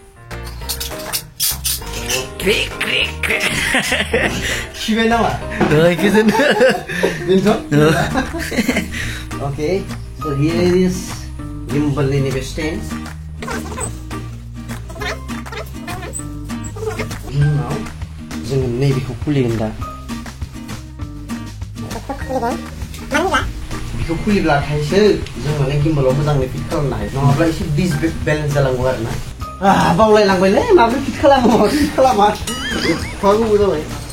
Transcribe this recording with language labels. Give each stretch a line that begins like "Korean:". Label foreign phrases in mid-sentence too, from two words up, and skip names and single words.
Bodo: खिबाय नामा
English: okay so here is
Bodo: गिम्बलनि नैबे स्टेन्ड उनाव जोङो नैबेखौ खुलिगोन दा बेखौ खुलिब्लाथायसो जों माने गिम्बलाव मोजाङै फिट खालामनो हायो नङाब्ला एसे डिसबेलेन्स जालाङो आरो ना बावलायलांबायलै माबोरै फिट खालामो फिट खालामा गोबाव जाबाय